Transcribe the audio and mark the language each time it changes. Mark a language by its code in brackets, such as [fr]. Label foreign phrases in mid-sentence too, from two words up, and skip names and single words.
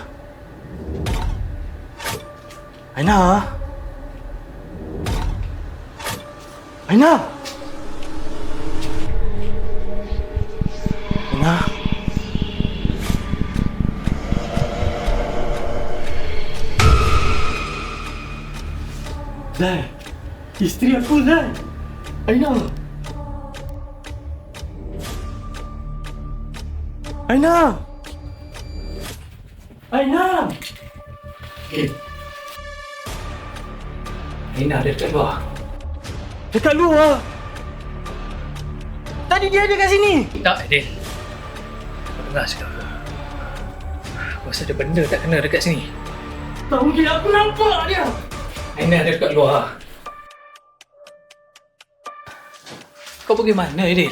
[ms] Aina? Aina? Aina? Zai, isteri aku Zai. Aina. Aina. Aina. Aina ada dekat luar. Dekat luar. Tadi dia ada kat sini. Tak, Adil. Kau dengar cakap aku. Aku rasa ada benda tak kena dekat sini. Tak mungkin, aku nampak dia. Aina ada dekat luar. Kau pergi mana, Adil?